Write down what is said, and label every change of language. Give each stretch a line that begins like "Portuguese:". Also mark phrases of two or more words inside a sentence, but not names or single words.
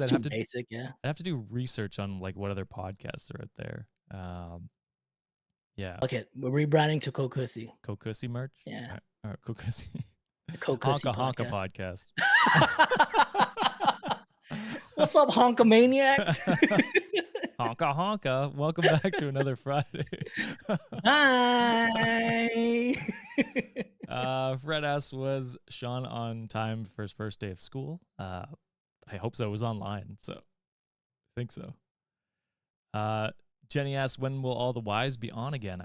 English: That's too basic. Yeah. I'd have to do research on like what other podcasts are out there. Yeah. Okay, we're rebranding to Kokusi. Kokusi merch? Yeah. All right, Kokusi. The Kokusi Honka podcast. podcast. What's up, Honkamaniacs? Honka honka. Welcome back to another Friday. Hi. Fred asks, was Sean on time for his first day of school? I hope so. It was online, so I think so. Jenny asks, when will all the wives be on again?